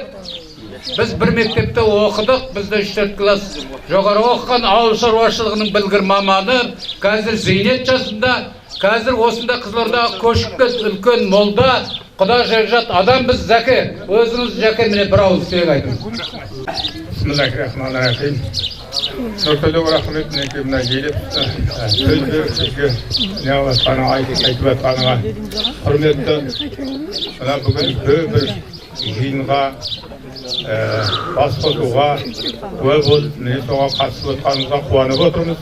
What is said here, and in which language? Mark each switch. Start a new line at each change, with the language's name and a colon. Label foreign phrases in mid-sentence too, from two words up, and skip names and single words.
Kazakh: Біз бір мектепте оқыдық, бізде 3-4 класс жоғары оқыған, ауыл шаруашылығының білгір маманы, қазір зейнет жасында, қазір осында Қызылордаға көшіп кетті, үлкен молда, құда жат адам. Біз Зәке, өзіңіз Зәке міне бір ауыз сөйлеп айтыңыз.
Arabic: بسم الله الرحمن الرحيم.
Kazakh: Нұртөре рахмет мінекей мына келіп сөз беріп сізге не жатқаны айтып жатқаныңа құрметті. Мына бүгін бір жиынға бас қосуға куә болып міне соған қатысып отқанымызға қуанып отырмыз.